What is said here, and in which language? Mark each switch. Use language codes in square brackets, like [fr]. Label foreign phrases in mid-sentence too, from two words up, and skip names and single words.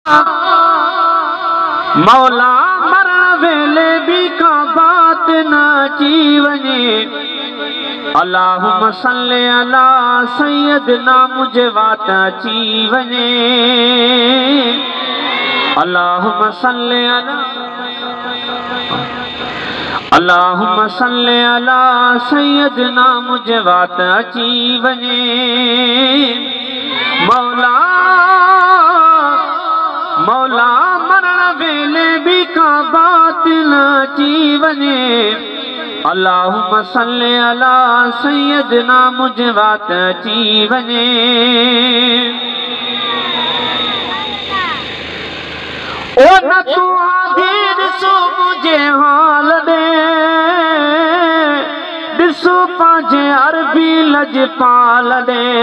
[sd] मौला मरण वेले भी का बात न अची वञे। [ar] اللهم صل على سيدنا [sd] मुझे बात अची वञे। [ar] اللهم صل على اللهم صل على سيدنا [sd] मुझे बात अची वञे। मौला मौला मरण वेले भी का बात न अची वञे। [ar] اللهم صل على سيدنا [sd] मुझे बात अची वञे। ओ न तू आदीन सो मुझे हाल दे ॾिसो पंहिंजे अरबी लजपाल दे।